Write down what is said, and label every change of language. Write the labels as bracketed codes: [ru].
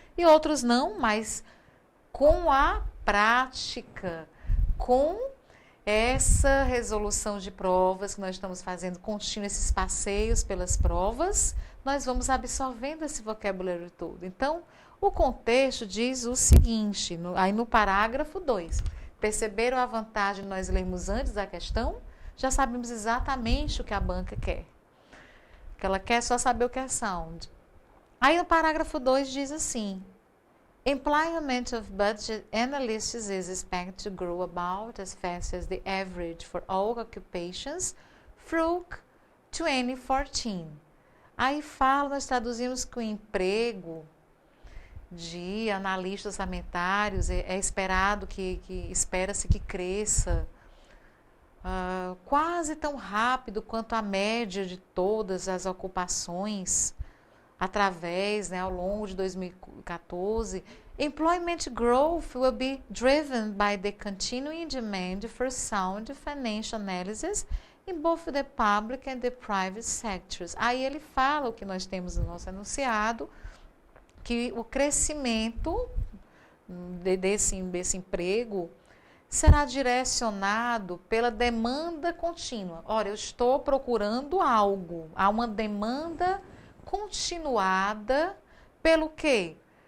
[pt] E outros não, mas com a prática, com essa resolução de provas que nós estamos fazendo contínuo, esses passeios pelas provas, nós vamos absorvendo esse vocabulário todo. Então, o contexto diz o seguinte, aí no parágrafo 2, perceberam a vantagem que nós lemos antes da questão? Já sabemos exatamente o que a banca quer. Que ela quer só saber o que é sound. Aí no parágrafo 2 diz assim: [en] Employment of budget analysts is expected to grow about as fast as the average for all occupations through 2014. [pt] Aí fala, nós traduzimos que o emprego de analistas orçamentários é esperado que espera-se que cresça quase tão rápido quanto a média de todas as ocupações através, ao longo de 2014. [en] Employment growth will be driven by the continuing demand for sound financial analysis in both the public and the private sectors. [pt] Aí ele fala o que nós temos no nosso enunciado, que o crescimento desse emprego será direcionado pela demanda contínua. Ora, eu estou procurando algo, há uma demanda continuada pelo quê?